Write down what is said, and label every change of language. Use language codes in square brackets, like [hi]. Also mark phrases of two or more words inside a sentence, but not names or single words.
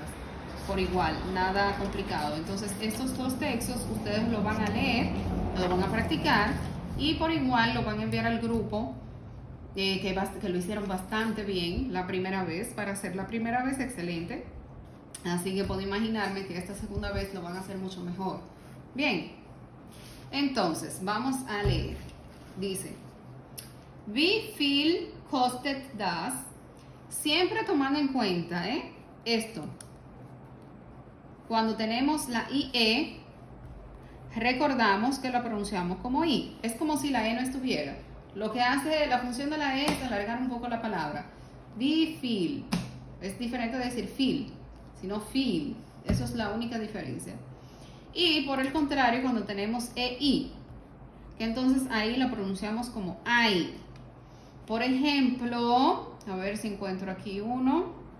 [es] Por igual, nada complicado. Entonces estos dos textos ustedes lo van a leer, lo van a practicar y por igual lo van a enviar al grupo que lo hicieron bastante bien la primera vez. Para hacer la primera vez, excelente. Así que puedo imaginarme que esta segunda vez lo van a hacer mucho mejor. Bien, entonces vamos a leer. Dice, [de] wie viel kostet das? [es] Siempre tomando en cuenta esto. Cuando tenemos la IE, recordamos que la pronunciamos como I. Es como si la E no estuviera. Lo que hace la función de la E es alargar un poco la palabra. [de] Wie viel. [es] Es diferente de decir viel, sino viel. Eso es la única diferencia. Y por el contrario, cuando tenemos EI, que entonces ahí la pronunciamos como AI. Por ejemplo, a ver si encuentro aquí uno.